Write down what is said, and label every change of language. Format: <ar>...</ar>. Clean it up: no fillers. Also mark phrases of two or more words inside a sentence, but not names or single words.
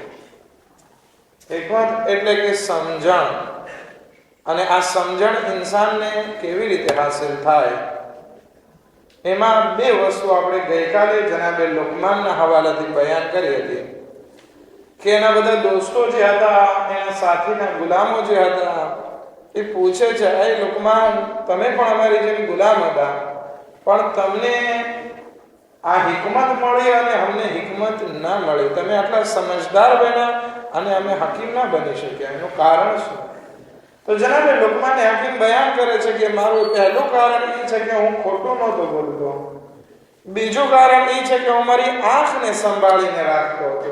<gu>હિકમત એટલે કે સમજણ, અને આ સમજણ ઇન્સાનને કેવી રીતે હાસિલ થાય। એમાં બે વસ્તુ આપણે ગઈકાલે જનાબે લુકમાનના હવાલાથી બયાન કરી હતી કે એના બધા દોસ્તો જે હતા, એના સાથીના ગુલામો જે હતા, एना साथीना गुलामो जे हता, એ પૂછે છે, એ લુકમાન તમે પણ અમારી જેમ ગુલામ હતા, પણ તમને આ હિકમત મળી અને અમને હિકમત ના મળી, તમે આટલા સમજદાર બન્યા અને અમે હકીમ ના બની શક્યા, એનું કારણ શું? તો જનાબે લુકમાને હકીમ બયાન કરે છે કે મારું પહેલું કારણ એ છે કે હું ખોટું નહોતો બોલતો, બીજું કારણ એ છે કે હું મારી આંખને સંભાળીને રાખતો હતો.</gu>